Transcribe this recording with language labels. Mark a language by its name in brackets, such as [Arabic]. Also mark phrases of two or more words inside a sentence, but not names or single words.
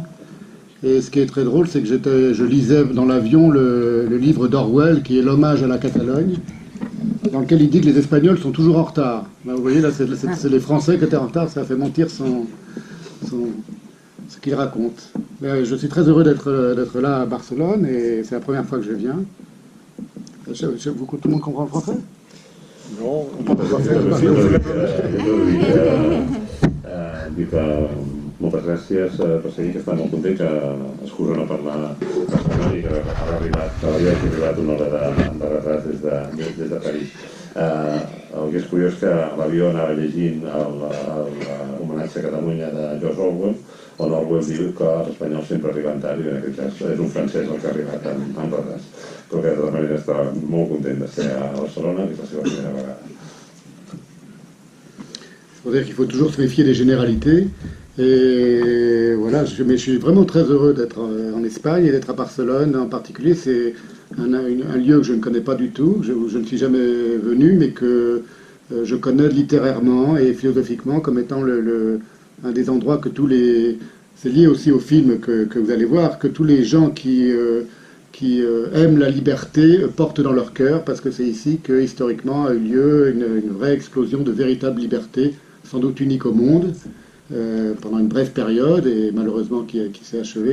[French] Et ce qui est très drôle, c'est que je lisais dans l'avion le livre d'Orwell, qui est l'hommage à la Catalogne, dans lequel il dit que les Espagnols sont toujours en retard. Là, vous voyez, là, c'est les Français qui étaient en retard, ça a fait mentir ce qu'il raconte. Mais je suis très heureux d'être là à Barcelone, et c'est la première fois que je viens. Tout le monde comprend le français? Non, [Catalan] moltes gràcies per seguir, que està molt content, que excusa no parlar espanyol i que ha arribat 1 hora de retard des de París. El que és curiós és que l'avió anava llegint l'homenatge a Catalunya de George Orwell, on Orwell diu que els espanyols sempre arriben tard, i en aquest cas és un francès el que ha arribat amb retard, però que de tota manera està molt content de ser a Barcelona, que és la seva primera vegada. [French] Il faut dire qu'il faut toujours se méfier des généralités. Et voilà, mais je suis vraiment très heureux d'être en Espagne et d'être à Barcelone en particulier. C'est un lieu que je ne connais pas du tout, où je ne suis jamais venu, mais que je connais littérairement et philosophiquement comme étant un des endroits que c'est lié aussi au film que vous allez voir, que tous les gens qui aiment la liberté portent dans leur cœur, parce que c'est ici que historiquement a eu lieu une vraie explosion de véritable liberté, sans doute unique au monde, pendant une brève période, et malheureusement qui s'est achevée.